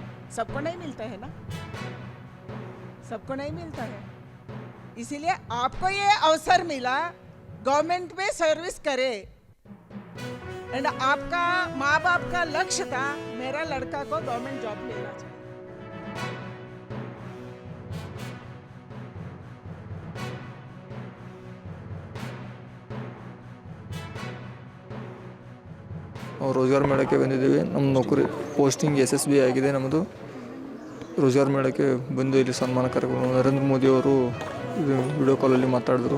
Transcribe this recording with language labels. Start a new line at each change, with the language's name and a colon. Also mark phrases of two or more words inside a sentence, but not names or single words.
Hindi: सबको नहीं मिलता है ना, सबको नहीं मिलता है। इसीलिए आपको ये अवसर मिला, गवर्नमेंट में सर्विस करे। एंड आपका माँ बाप का लक्ष्य था मेरा लड़का को
English: government job
Hindi: मिलना चाहिए।
Kannada: ನಾವು ರೋಜ್ಗಾರ್ ಮೇಳಕ್ಕೆ ಬಂದಿದ್ದೀವಿ. ನಮ್ಮ ನೌಕರಿ ಪೋಸ್ಟಿಂಗ್ SSB ಆಗಿದೆ. ನಮ್ಮದು ರೋಜ್ಗಾರ್ ಮೇಳಕ್ಕೆ ಬಂದು ಇಲ್ಲಿ ಸನ್ಮಾನ ಕಾರ್ಯಕ್ರಮ ನರೇಂದ್ರ ಮೋದಿ ಅವರು ವಿಡಿಯೋ ಕಾಲಲ್ಲಿ ಮಾತಾಡಿದ್ರು.